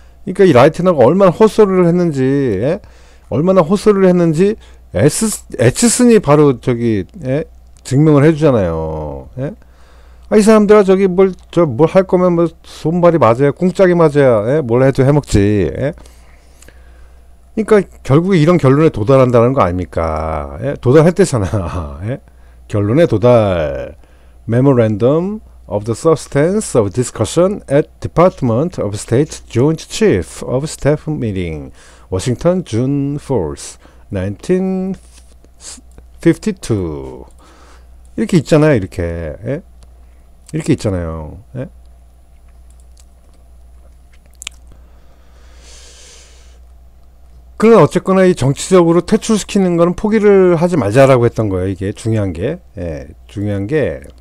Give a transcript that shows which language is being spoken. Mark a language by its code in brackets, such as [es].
[ko] 그러니까 이 라이트너가 얼마나 헛소리를 했는지 예? 얼마나 헛소리를 했는지 에치슨이 바로 저기 예? 증명을 해주잖아요. 예? 이 사람들아 저기 뭘 할 거면 뭐 손발이 맞아야 꿍짝이 맞아야 예? 뭘 해도 해먹지. 예? 그러니까 결국에 이런 결론에 도달한다는 거 아닙니까? 예? 도달했대잖아. 예? 결론에 도달. [en] Memorandum of the substance of discussion at Department of State Joint Chief of Staff Meeting, Washington, June 4th, 1952. [ko] 이렇게 있잖아요, 이렇게. 예? 이렇게 있잖아요. 예? 그러나 어쨌거나 이 정치적으로 퇴출시키는 거는 포기를 하지 말자라고 했던 거예요. 이게 중요한 게. 예, 중요한 게.